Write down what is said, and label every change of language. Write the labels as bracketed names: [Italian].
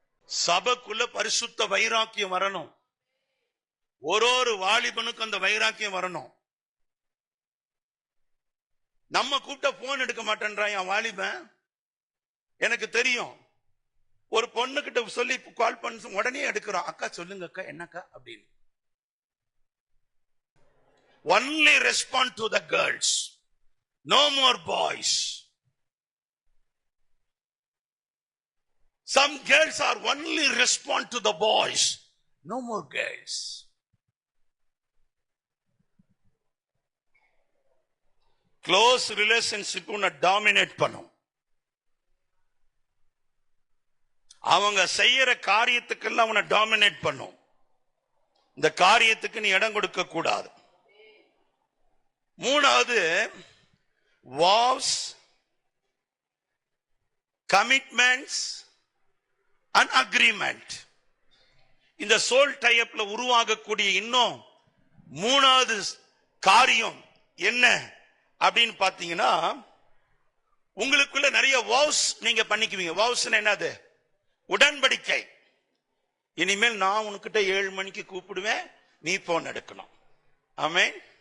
[Tamil] சபைக்குள்ள பரிசுத்த வைராக்கியம் வரணும். ஒரு வாலிபனுக்கு அந்த வைராக்கியம் வரணும். நம்ம கூப்பிட்ட போன் எடுக்க மாட்டேன்றான் என் வாலிபன். எனக்கு தெரியும். ஒரு பொண்ணு கிட்ட சொல்லி கால் பண்ண உடனே எடுக்கிறோம். அக்கா சொல்லுங்க அக்கா, என்னக்கா அப்படின்னு. [English] Only respond to the girls. No more boys. Some girls are only respond to the boys. No more girls. Close relationship [Tamil] உன்னை dominate பண்ணும். அவங்க செய்யற காரியத்துக்கெல்லாம் உன்னை dominate பண்ணும். இந்த காரியத்துக்கு நீ இடம் கொடுக்க கூடாது. மூணாவது, [English] vows, commitments and agreement. [Tamil] இந்த சோல் டைப்ல உருவாகக்கூடிய இன்னும் மூணாவது காரியம் என்ன அப்படின்னு பாத்தீங்கன்னா, உங்களுக்குள்ள நிறைய vows நீங்க பண்ணிக்குவீங்க. vows என்னது? உடன்படிக்கை. இனிமேல் நான் உனக்கிட்ட 7 மணிக்கு கூப்பிடுவேன், நீ போன் எடுக்கணும். ஆமென்.